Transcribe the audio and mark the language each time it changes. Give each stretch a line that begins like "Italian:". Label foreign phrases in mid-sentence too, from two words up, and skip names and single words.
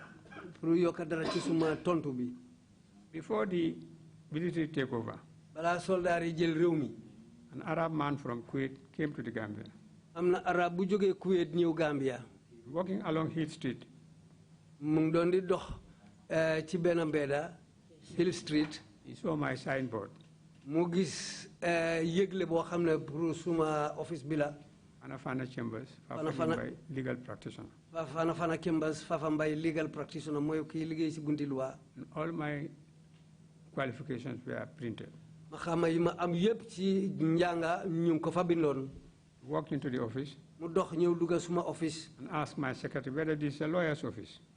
English: Before the military takeover, an Arab man from Kuwait came to the Gambia. Walking along Hill Street, Hill Street, he saw my signboard. Fanafana Chambers, Fafa Mbai, legal practitioner. Fanafana Chambers, Fafa Mbai, legal practitioner. And all my qualifications were printed. Walked into the office and asked my secretary whether this is a lawyer's office.